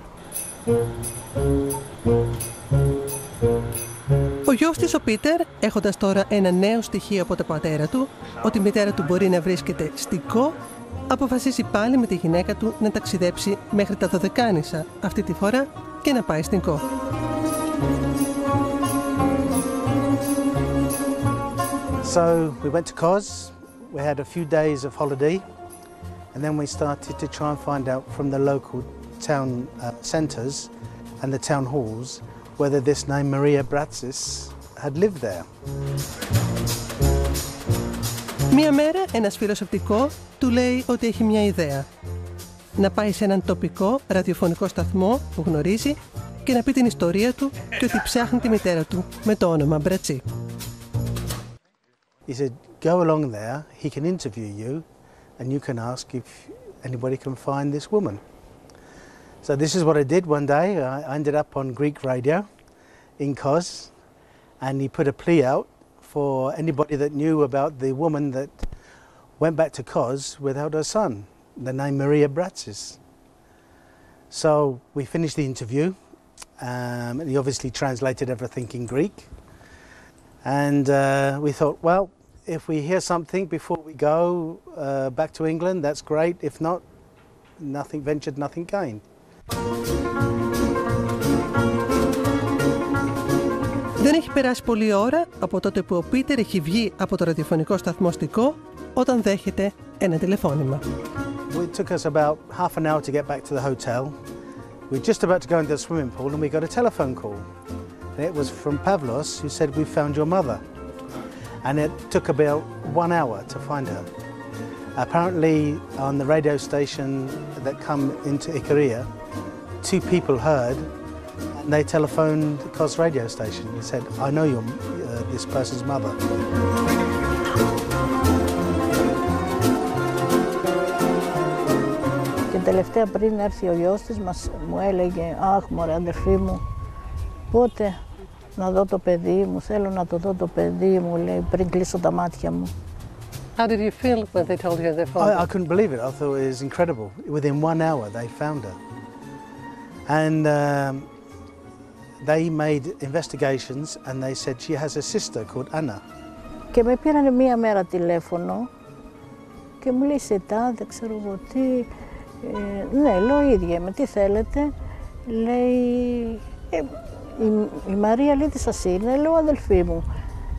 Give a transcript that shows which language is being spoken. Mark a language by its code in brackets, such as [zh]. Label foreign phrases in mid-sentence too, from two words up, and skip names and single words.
[el] Ο γιος της, ο Πίτερ, έχοντας τώρα ένα νέο στοιχείο από τον πατέρα του, ότι η μητέρα του μπορεί να βρίσκεται στην Κο, αποφασίζει πάλι με τη γυναίκα του να ταξιδέψει μέχρι τα Δωδεκάνησα αυτή τη φορά και να πάει στην Κο. [en] So we went to Kos, we had a few days of holiday, and then we started to try and find out from the local town centres and the town halls whether this name Maria Bratsis had lived there. [el] Μία μέρα ένας φίλος οπτικό του λέει ότι έχει μια ιδέα. Να πάει σε έναν τοπικό ραδιοφωνικό σταθμό που γνωρίζει και να πει την ιστορία του και ότι ψάχνει τη μητέρα του με το όνομα Μπρατσί. [en] He said, go along there, he can interview you, and you can ask if anybody can find this woman. So this is what I did one day. I ended up on Greek radio in Kos, and he put a plea out for anybody that knew about the woman that went back to Kos without her son, the name Maria Bratsis. So we finished the interview, and he obviously translated everything in Greek. And we thought, well, if we hear something before we go back to England, that's great. If not, nothing ventured, nothing gained. [el] Δεν έχει περάσει πολλή ώρα από τότε που ο Πίτερ έχει βγει από το ραδιοφωνικό σταθμό στικό όταν δέχεται ένα τηλεφώνημα. [en] It took us about half an hour to get back to the hotel. We were just about to go into the swimming pool and we got a telephone call. And it was from Pavlos, who said, we found your mother. And it took about 1 hour to find her. Apparently, on the radio station that come into Ikaria, 2 people heard, and they telephoned the Kos radio station. He said, I know you're this person's mother. [el] Και τελευταία πριν έρθει ο γιος της μου έλεγε «Αχ μωρέ αδερφή μου, πότε να δω το παιδί μου, θέλω να το δω το παιδί μου», λέει, πριν κλείσω τα μάτια μου. [en] How did you feel when they told you their father? I couldn't believe it. I thought it was incredible. Within 1 hour, they found her. And they made investigations and they said she has a sister called Anna. [el] Και με πήρανε μία μέρα τηλέφωνο και μου λέει «Σετά, δεν ξέρω εγώ τι». Ναι, λέω ίδια, με τι θέλετε. Λέει, η Μαρία λέει τι σας είναι, λέω αδελφή μου.